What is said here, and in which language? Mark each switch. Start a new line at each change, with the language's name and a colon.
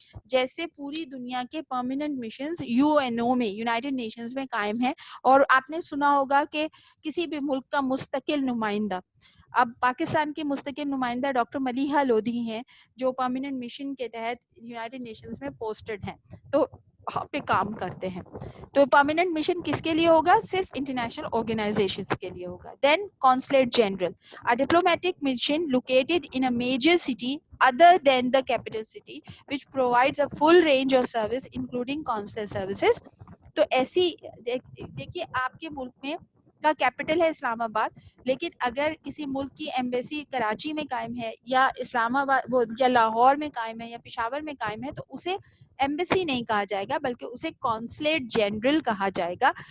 Urdu: جیسے پوری دنیا کے پرماننٹ مشنز UNO میں, یونائٹڈ نیشنز میں قائم ہیں, اور آپ نے سنا ہوگا کہ کسی بھی ملک کا مستقل نمائندہ, اب پاکستان کے مستقل نمائندہ ڈاکٹر ملیحہ لودھی ہیں جو پرماننٹ مشن کے تحت یونائٹڈ نیشنز میں پوسٹڈ ہیں. تو وہاں پہ کام کرتے ہیں. تو پرماننٹ مشن کس کے لیے ہوگا؟ صرف انٹرنیشنل آرگنائزیشنس کے لیے ہوگا.
English: Then consulate general, a diplomatic mission located in a major city other than the capital city which provides a full range of service including consular services.
Urdu: تو ایسی دیکھیے آپ کے ملک میں کا کیپٹل ہے اسلام آباد, لیکن اگر کسی ملک کی ایمبیسی کراچی میں قائم ہے یا اسلام آباد یا لاہور میں قائم ہے یا پشاور میں قائم ہے, تو اسے ایمبیسی نہیں کہا جائے گا بلکہ اسے کانسلیٹ جنرل کہا جائے گا.